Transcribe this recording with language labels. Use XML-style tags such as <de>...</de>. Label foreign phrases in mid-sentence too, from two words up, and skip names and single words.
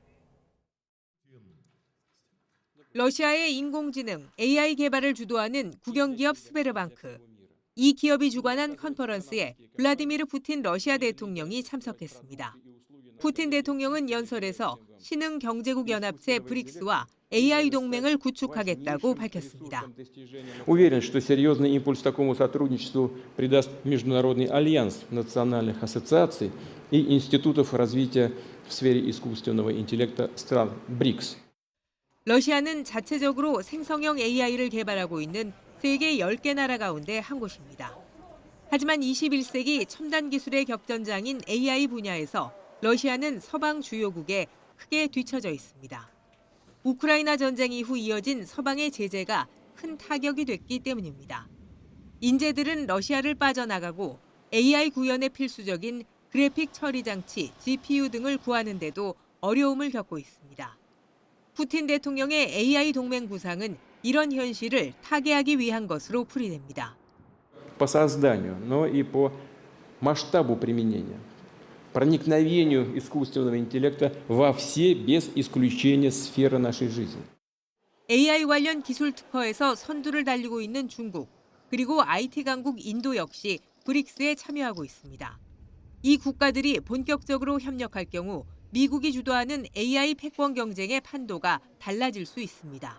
<ko>러시아의 인공지능 AI 개발을 주도하는 국영기업 스베르방크. 이 기업이 주관한 컨퍼런스에 블라디미르 푸틴 러시아 대통령이 참석했습니다. 푸틴 대통령은 연설에서 신흥 경제국 연합체 브릭스와 AI 동맹을 구축하겠다고 밝혔습니다.</ko> <ru>Уверен, что серьезный импульс такому сотрудничеству придаст Международный альянс национальных ассоциаций и институтов развития в сфере искусственного интеллекта стран БРИКС.</ru> <ko>러시아는 자체적으로 생성형 AI를 개발하고 있는 세계 10개 나라 가운데 한 곳입니다. 하지만 21세기 첨단 기술의 격전장인 AI 분야에서 러시아는 서방 주요국에 크게 뒤처져 있습니다. 우크라이나 전쟁 이후 이어진 서방의 제재가 큰 타격이 됐기 때문입니다. 인재들은 러시아를 빠져나가고 AI 구현에 필수적인 그래픽 처리 장치, GPU 등을 구하는데도 어려움을 겪고 있습니다. 푸틴 대통령의 AI 동맹 구상은 이런 현실을 타개하기 위한 것으로 풀이됩니다.</ko> <ru>По созданию, но и по масштабу применения, проникновению искусственного интеллекта во все без исключения сферы нашей жизни.</ru> <ko>AI 관련 기술 특허에서 선두를 달리고 있는 중국, 그리고 IT 강국 인도 역시 브릭스에 참여하고 있습니다. 이 국가들이 본격적으로 협력할 경우 미국이 주도하는 AI 패권 경쟁의 판도가 달라질 수 있습니다.</ko>